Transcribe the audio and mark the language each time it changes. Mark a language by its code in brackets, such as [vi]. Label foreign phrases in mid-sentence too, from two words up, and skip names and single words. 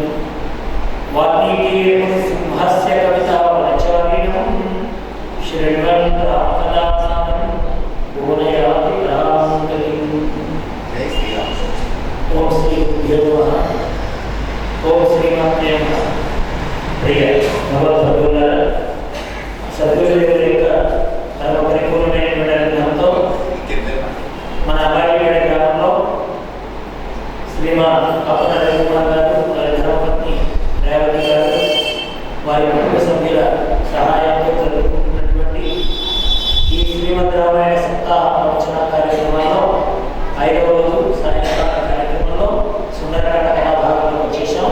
[sa] वाल्मीकिर्मुनिसिंहस्य कवितावनचारिणं शृण्वन् रामकथासारं बोधयाति रामकलिम्। ओम श्री गुरुभ्यो नमः। ओम श्रीमात्रे नमः। [te] प्रिय భగవద్భక్తులారా, సద్గురుదేవుల యొక్క తమ పరిపూర్ణమైనటువంటి అనుగ్రహంతో మన అబ్బాయిపేట గ్రామంలో శ్రీమాన్ అప్పన రవికుమార్ గారు, వారి ధర్మపత్ని రేవతి గారు, వారి కుటుంబ సభ్యుల సహాయంతో జరుపుకుంటున్నటువంటి ఈ శ్రీమద్ రామాయణ సప్తాహ ప్రవచన కార్యక్రమంలో 5వ రోజు సాయంకాల కార్యక్రమంలో సుందరకాండ కథాభాగంలో వచ్చేసాం.